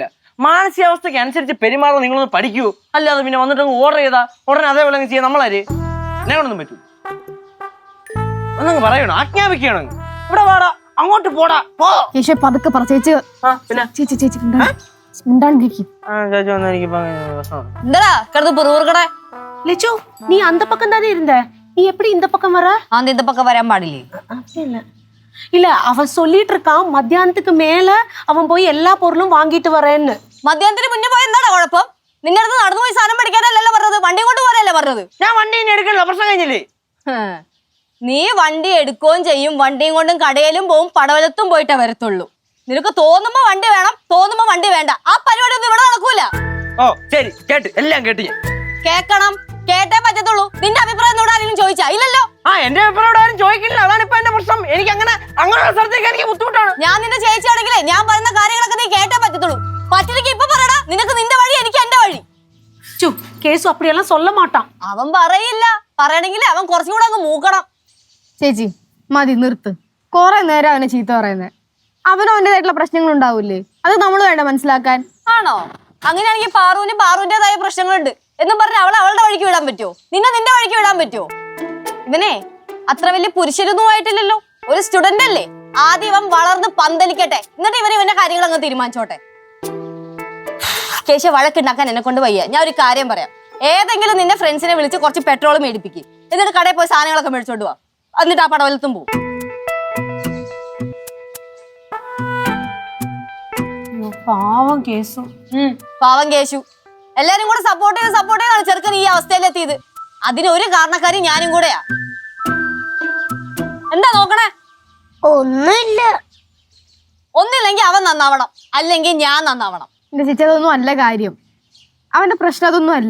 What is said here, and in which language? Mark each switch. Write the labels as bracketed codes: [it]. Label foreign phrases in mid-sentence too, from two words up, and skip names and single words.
[ml] മാനസികാവസ്ഥയ്ക്ക് അനുസരിച്ച് പെരുമാറാൻ നിങ്ങളൊന്ന് പഠിക്കുവോ? അല്ലാതെ പിന്നെ വന്നിട്ട് ഓർഡർ ചെയ്താ ഉടനെ അതേപോലെ ചെയ്യാൻ നമ്മളാര്? എന്നെ കൊണ്ടൊന്നും പറ്റൂ. ഒന്നങ്ങ് പറയണോ, ആജ്ഞാപിക്കണോ? ഇവിടെ വാടാ, അങ്ങോട്ട് പോടാ, പോ. കേശു പതുക്കെ പറ. ചേച്ചി പിന്നെ ചേച്ചി മിണ്ടാണ്ടിരിക്കും. ചേച്ചി വന്നാ എനിക്കിപ്പോ എന്താ കിടന്ന് പുറകടെ? [ta] லெச்சு நீ அந்த பக்கம் தானே இருந்த, நீ எப்படி இந்த பக்கம் வர? அந்த இந்த பக்கம் வராൻ പാടില്ലേ? அப்படி இல்ல இல்ல, அவன் சொல்லிட்டு இருக்கான் மத்தியானத்துக்கு மேல அவன் போய் எல்லா பொருளும் வாங்கிட்டு வரேன்னு. [ml] മധ്യാഹ്നത്തിന് മുന്നേ പോയി എന്താണ് കുഴപ്പം? നിന്റെ അടുത്ത് നടന്നു പോയി സാധനം പഠിക്കാനല്ലല്ലോ പറഞ്ഞത്, വണ്ടി കൊണ്ട് പോരല്ലേ പറഞ്ഞത്? ഞാൻ വണ്ടി ഇനി എടുക്കണില്ല, പ്രശ്നം കഴിഞ്ഞില്ലേ? നീ വണ്ടി എടുക്കുകയും ചെയ്യും, വണ്ടിയും കൊണ്ടും കടയിലും പോവും, പടവലത്തും പോയിട്ടേ വരത്തുള്ളൂ. നിനക്ക് തോന്നുമ്പോ വണ്ടി വേണം, തോന്നുമ്പോ വണ്ടി വേണ്ട. ആ പരിപാടി ഒന്നും ഇവിടെ നടക്കൂല. ഓ ശരി, കേട്ട്, എല്ലാം കേട്ട് ഞാൻ. കേക്കണം, കേട്ടേ പറ്റത്തുള്ളൂ. നിന്റെ അഭിപ്രായം എന്നോട് ആരെങ്കിലും ചോദിച്ചാ? ഇല്ലല്ലോ. എന്റെ അഭിപ്രായം ആരും ചോദിക്കില്ല, അതാണ് ഇപ്പൊ എന്റെ പ്രശ്നം. എനിക്ക് അങ്ങനെ സ്ഥലത്തേക്ക് എനിക്ക് ബുദ്ധിമുട്ടാണ്. ഞാൻ നിന്റെ ചേച്ചിയാണെങ്കിലേ ഞാൻ പറയുന്ന കാര്യങ്ങളൊക്കെ നീ കേട്ടേ പറ്റത്തുള്ളൂ. പറ്റില്ലെങ്കിൽ ഇപ്പൊ പറയടാ, നിനക്ക് നിന്റെ വഴി, എനിക്ക് എന്റെ വഴി. [ta] ചു കേസു அப்படியெல்லாம் சொல்ல மாட்டான். [ml] അവൻ പറയില്ല, പറയണെങ്കിലേ അവൻ കുറച്ചും കൂടെ അങ്ങ് മൂക്കണം. ചേച്ചി മതി, നിർത്ത്. കുറെ നേരം അവനെ ചീത്ത പറയുന്നത്. അവനും അവൻ്റെതായിട്ടുള്ള പ്രശ്നങ്ങൾ ഉണ്ടാവൂലേ, അത് നമ്മൾ വേണ്ട മനസ്സിലാക്കാൻ. ആണോ? അങ്ങനെയാണെങ്കിൽ പാറുവിന്റേതായ പ്രശ്നങ്ങളുണ്ട് എന്നും പറഞ്ഞ് അവളെ അവളുടെ വഴിക്ക് വിടാൻ പറ്റുമോ? നിന്നെ നിന്റെ വഴിക്ക് വിടാൻ പറ്റുമോ? ഇവനെ അത്ര വലിയ പുരുഷനൊന്നും ആയിട്ടില്ലല്ലോ, ഒരു സ്റ്റുഡന്റ് അല്ലേ. ആദ്യം ഇവൻ വളർന്ന് പന്തലിക്കട്ടെ, എന്നിട്ട് ഇവന്റെ കാര്യങ്ങൾ അങ്ങ് തീരുമാനിച്ചോട്ടെ. കേശ വഴക്കുണ്ടാക്കാൻ എന്നെ കൊണ്ട് വയ്യ. ഞാൻ ഒരു കാര്യം പറയാം, ഏതെങ്കിലും നിന്റെ ഫ്രണ്ട്സിനെ വിളിച്ച് കുറച്ച് പെട്രോൾ മേടിപ്പിക്കും, എന്നിട്ട് കടയിൽ പോയി സാധനങ്ങളൊക്കെ മേടിച്ചോണ്ട് പോവാ, എന്നിട്ട് ആ പടവലത്തും പോവും. [ta] பாவம் கேசு. [ml] പാവം കേശു. എല്ലാരും കൂടെ സപ്പോർട്ട് ചെയ്താണ് ചെറുക്കൻ ഈ അവസ്ഥയിലെത്തിയത്. അതിനൊരു കാരണക്കാരി ഞാനും കൂടെയാ. എന്താ നോക്കണേ? ഒന്നുമില്ല. ഒന്നില്ലെങ്കിൽ അവൻ നന്നാവണം, അല്ലെങ്കിൽ ഞാൻ നന്നാവണം. എന്റെ ചേച്ചി അതൊന്നും അല്ല കാര്യം. അവന്റെ പ്രശ്നം അതൊന്നും അല്ല.